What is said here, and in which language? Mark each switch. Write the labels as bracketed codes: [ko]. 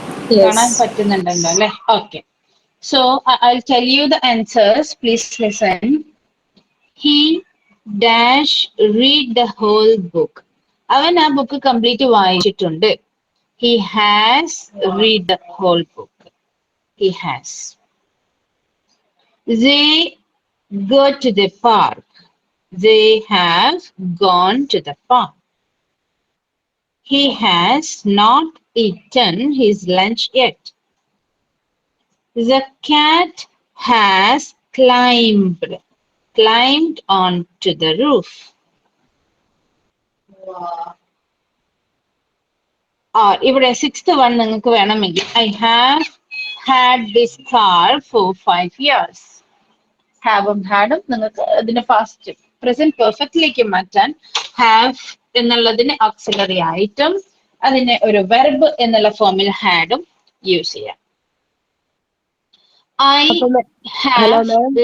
[ml] കാണാൻ [en] Yes. [ml] പറ്റുന്നുണ്ടല്ലോ അല്ലേ? Okay. [en] So I'll tell you the answers. Please listen. He dash read the whole book. [ml] അവൻ ആ book complete വായിച്ചിട്ടുണ്ട്. [en] He has read the whole book. He has. They go to the park. They have gone to the park. He has not eaten his lunch yet. The cat has climbed onto the roof. [ml] ഇവിടെ sixth one നിങ്ങൾക്ക് വേണമെങ്കിൽ [en] I have had this car for 5 years. [ml] ഹാവും ഹാഡും നിങ്ങൾക്ക് അതിനെ past present പെർഫെക്റ്റിലേക്ക് മാറ്റാൻ have എന്നുള്ളതിന് auxiliary ആയിട്ടും അതിനെ ഒരു വെർബ് എന്നുള്ള ഫോമിൽ ഹാഡും യൂസ് ചെയ്യാം. [en] I Hello, have ma'am.